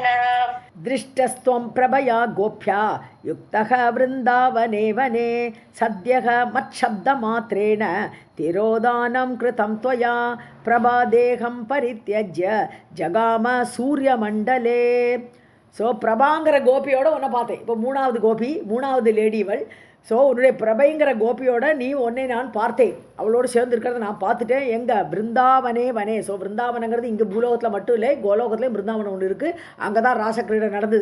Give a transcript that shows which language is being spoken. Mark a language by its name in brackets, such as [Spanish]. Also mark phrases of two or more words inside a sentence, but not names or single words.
[Sanskrit] दृष्टस्त्वं प्रभया गोप्या युक्तः वृन्दावने वने सद्यः मच्छब्दमात्रेण तिरोदानं कृतं त्वया प्रभादेहं परित्यज्य जगाम सूर्यमण्डले. [Tamil] ஸோ பிரபாங்கிற கோபியோட ஒன்றை பார்த்தேன். இப்போ மூணாவது கோபி, மூணாவது லேடி இவள் ஸோ உன்னுடைய பிரபைங்கிற கோபியோட நீ உன்னை நான் பார்த்தேன், அவளோடு சேர்ந்து இருக்கிறத நான் பார்த்துட்டேன். எங்கே? [Sanskrit] वृन्दावने वने. [Tamil] ஸோ பிருந்தாவனங்கிறது இங்கே பூலோகத்தில் மட்டும் இல்லை, கோலோகத்துலேயும் பிருந்தாவனம் ஒன்று இருக்குது. அங்கே தான் ராசக்கிரீடை நடந்தது.